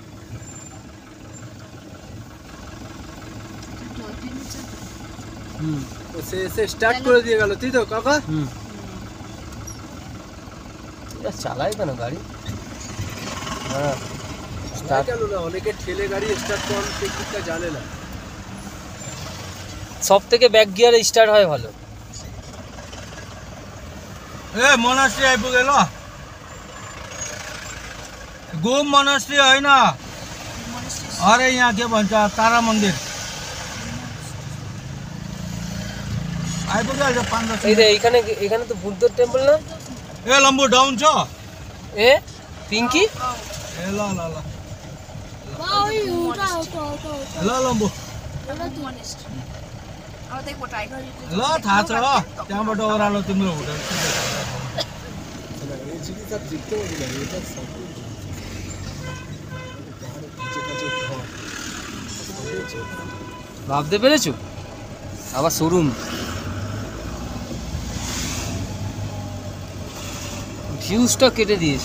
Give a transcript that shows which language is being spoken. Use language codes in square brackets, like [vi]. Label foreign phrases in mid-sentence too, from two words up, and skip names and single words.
[bn] সে স্টার্ট করে দিয়ে গেল তুই তো কাকা। চালাই কেন গাড়ি? হ্যাঁ স্টার্ট কেন না, অনেকে ঠেলে গাড়ি স্টার্ট করার টেকনিকটা জানে না। সব থেকে ব্যাক গিয়ারে স্টার্ট হয় ভালো। [ne] ए मोनास्ट्री आइपुगेल घुम मोनास्ट्री होइन। अरे यहाँ के भन्छ तारा मन्दिर आइपुगिहाल्छ 5-10 [bn] এই রে এখানে এখানে তো বুদ্ধ টেম্পল না? [ne] ए लम्बू डाउन छ [bn] এ পিঙ্কি [ne] ए ल ल ल [bn] ওই ওটা ওটা ওটা ওটা [ne] ल लम्बू [bn] ওটা মনেস্ট্রি। আমরা দেখবো টাইগার [ne] ल थाहा छ त्यहाँबाट ओह्रालो तिम्रो होटल [bn] ভাবতে পেরেছো? আবার শোরুম ফিউজটা কেটে দিয়েছে।